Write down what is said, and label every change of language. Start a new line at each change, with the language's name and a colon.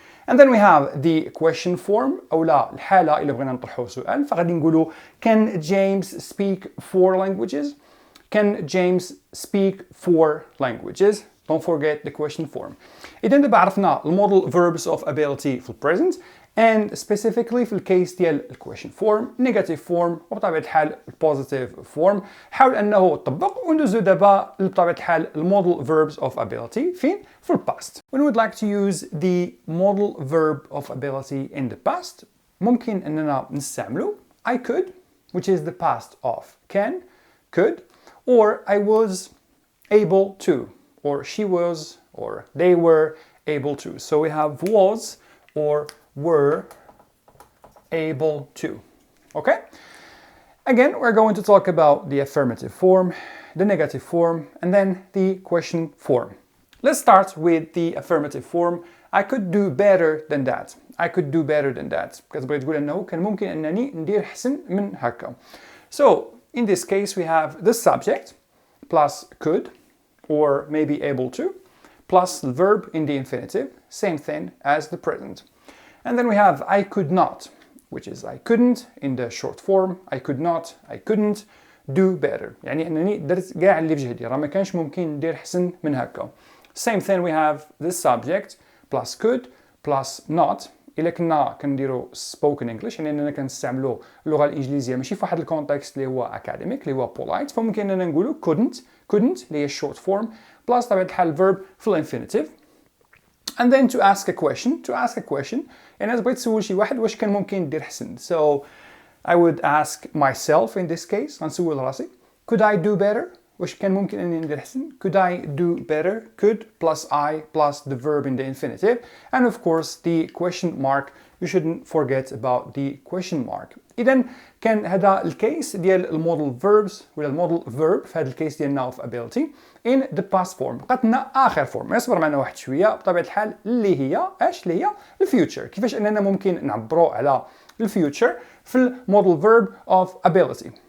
English: And then we have the question form
Arabic: أو لا الحالة إلا بغينا نطرحو سؤال فغادي نقولو
English: can James speak 4 languages? Can James speak 4 languages? Don't forget the question form.
Arabic: إذا دابا عرفنا
English: modal verbs of ability في present and specifically في الكيس ديال question form, negative form وبطبيعة الحال positive form.
Arabic: حاول أنه تطبق وندوزو دابا بطبيعة الحال modal verbs of ability فين؟ في past.
English: When we would like to use the modal verb of ability in the past
Arabic: ممكن أننا نستعملو
English: I could, which is the past of can, could, or I was able to, or she was, or they were able to. So we have was or were able to. Okay? Again, we're going to talk about the affirmative form, the negative form, and then the question form. Let's start with the affirmative form. I could do better than that. I could do better than that.
Arabic: كتبغي تقول أنه كان ممكن أنني ندير أحسن من هكا.
English: So, in this case, we have the subject plus could, or maybe able to, plus the verb in the infinitive, same thing as the present. And then we have I could not, which is I couldn't in the short form. I could not, I couldn't do better.
Arabic: يعني أنني درت كاع اللي بجهدي راه ما كانش ممكن ندير أحسن من هكا.
English: Same thing we have the subject plus could plus not.
Arabic: إلا كنا كنديرو spoken English يعني أننا كنستعملو اللغة الإنجليزية ماشي في واحد الكونتكست اللي هو academic اللي هو polite فممكن أننا نقولو couldn't اللي هي short form plus طبيعة الحال verb في الانفينيتيف.
English: And then to ask a question
Arabic: يعني إذا بغيت تسول شي واحد واش كان ممكن ندير أحسن.
English: So I would ask myself in this case
Arabic: غنسول راسي
English: could I do better؟
Arabic: واش كان ممكن أني ندير أحسن؟
English: Could I do better? Could plus I plus the verb in the infinitive. And of course the question mark. You shouldn't forget about the question mark.
Arabic: إذا كان هذا الكيس ديال المودل verbs ولا المودل verb في هذا الكيس ديالنا of ability in the past form. بقات لنا آخر form. اصبر معنا واحد شوية بطبيعة الحال اللي هي اش اللي هي الفيوتشر. كيفاش أننا ممكن نعبروا على الفيوتشر في المودل verb of ability.